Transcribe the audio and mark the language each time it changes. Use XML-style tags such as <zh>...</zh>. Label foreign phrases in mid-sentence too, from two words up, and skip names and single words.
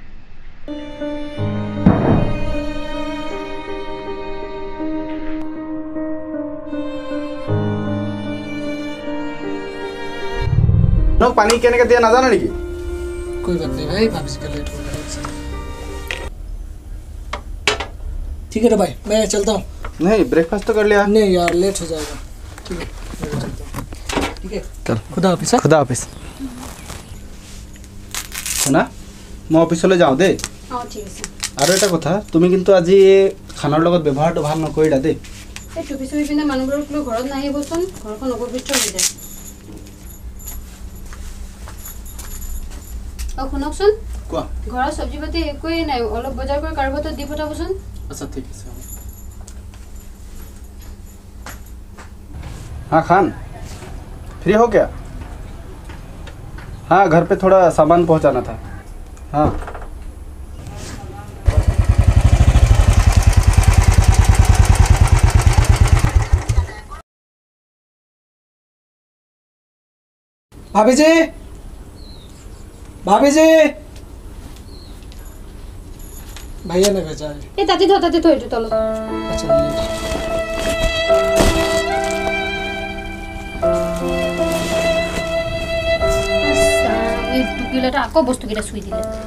<hi>पानी कहने का दिया ना जाना नहीं। कोई बात नहीं भाई, भाभी से लेट हो गया। ठीक है ना भाई, मैं चलता हूँ। नहीं ब्रेकफास्ट तो कर लिया। नहीं यार लेट हो जाएगा। ठीक है मैं चलता हूँ। ठीक है चल खुदा हाफिज। खुदा हाफिज।</hi> <as>শুনা মই অফিসলৈ যাওঁ দে।</as> <hi>हाँ ठीक है।</hi> <as>আৰু এটা কথা তুমি কিন্তু আজি খানাৰ লগত ব্যৱহাৰটো ভাল নকৰিলা দে। এই টুপি চুপি পিন্ধা মানুহবোৰক লৈ ঘৰত নাহিবচোন, ঘৰখন অপবিত্ৰ হৈ যায়। আৰু শুনকচোন কোৱা। ঘৰৰ চব্জি পাতি একোৱেই নাই, অলপ বজাৰ কৰি কাৰোবাৰ তাত দি পঠাবচোন।</as> <hi>अच्छा ठीक है। हाँ खान फ्री हो क्या? हाँ घर पे थोड़ा सामान पहुंचाना था। हाँ भाभी जी, भाभी जी। भैया ने भेजा है।</hi> <as>এই তাতে থ এইটো তলত।</as> <hi>अच्छा</hi> <as>এই টুপিলাটা আকৌ বস্তুকেইটা চুই দিলে।</as>